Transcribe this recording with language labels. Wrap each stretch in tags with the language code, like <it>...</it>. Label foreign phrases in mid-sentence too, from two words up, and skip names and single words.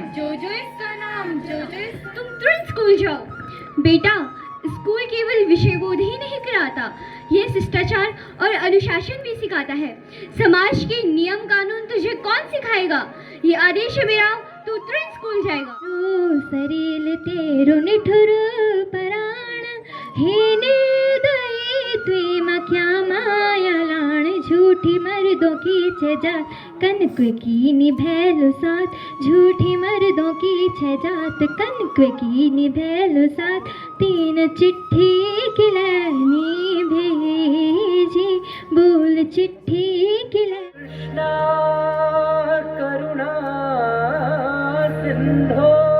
<hi>जो इसका नाम, तुम तुरंत स्कूल जाओ। बेटा, स्कूल केवल विषय बोध ही नहीं कराता, ये शिष्टाचार और अनुशासन भी सिखाता है। समाज के नियम कानून तुझे कौन सिखाएगा? ये आदेश है मेरा, तू तुरंत स्कूल जाएगा।</hi> <gbm>ओ सरील तेरो निठुर पराण, हे निर्दयी तुई मा क्या माया लाण, झूठी मर्दों की छजात कनक की निभैलो साथ, झूठी मर्दों की छजात कनक की निभैलो साथ, 3 चिट्ठी किलैनी भेजी, बोल चिट्ठी किलै।</gbm> <sa>कृष्णा करुणा सिंधो</sa>